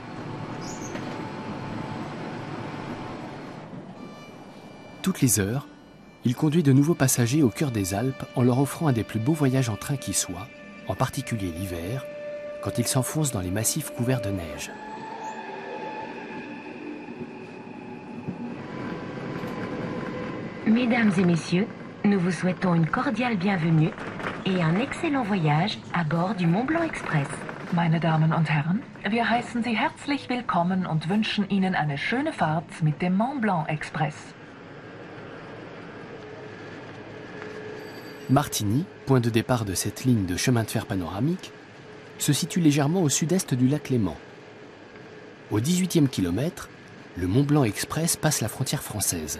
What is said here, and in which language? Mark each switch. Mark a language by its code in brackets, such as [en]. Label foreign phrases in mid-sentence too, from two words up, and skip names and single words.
[fr] Toutes les heures, il conduit de nouveaux passagers au cœur des Alpes en leur offrant un des plus beaux voyages en train qui soit, en particulier l'hiver, quand il s'enfonce dans les massifs couverts de neige. Mesdames et messieurs, nous vous souhaitons une cordiale bienvenue et un excellent voyage à bord du Mont Blanc Express. [de] Meine Damen und Herren, wir heißen Sie herzlich willkommen und wünschen Ihnen eine schöne Fahrt mit dem Mont Blanc Express. [fr] Martigny, point de départ de cette ligne de chemin de fer panoramique, se situe légèrement au sud-est du lac Léman. Au 18e kilomètre, le Mont Blanc Express passe la frontière française.